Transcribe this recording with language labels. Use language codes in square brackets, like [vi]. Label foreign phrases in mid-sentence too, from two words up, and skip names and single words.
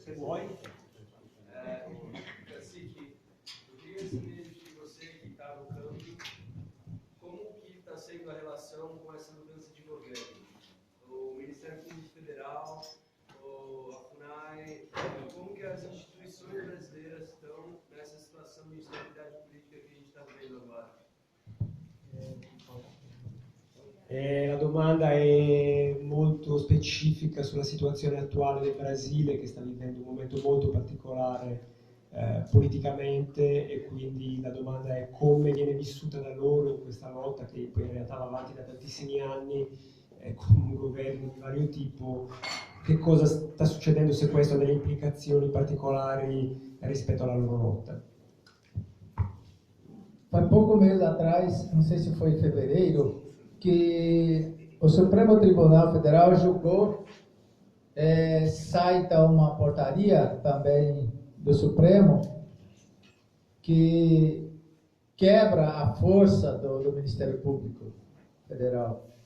[it] Se vuoi. [pt] Cacique, eu queria saber de você que está no campo, como que está sendo a relação com essa mudança de governo? O Ministério Público Federal, a FUNAI, como que as instituições brasileiras estão nessa situação de instabilidade política que a gente está vendo agora? [it] La domanda è molto specifica sulla situazione attuale del Brasile, che sta vivendo un momento molto particolare politicamente, e quindi la domanda è come viene vissuta da loro in questa lotta che poi in realtà va avanti da tantissimi anni con un governo di vario tipo, che cosa sta succedendo, se questo ha delle implicazioni particolari rispetto alla loro lotta. [pt] Foi pouco mês atrás, não sei se foi em fevereiro, que o Supremo Tribunal Federal julgou, sai então uma portaria também do Supremo que quebra a força do Ministério Público Federal.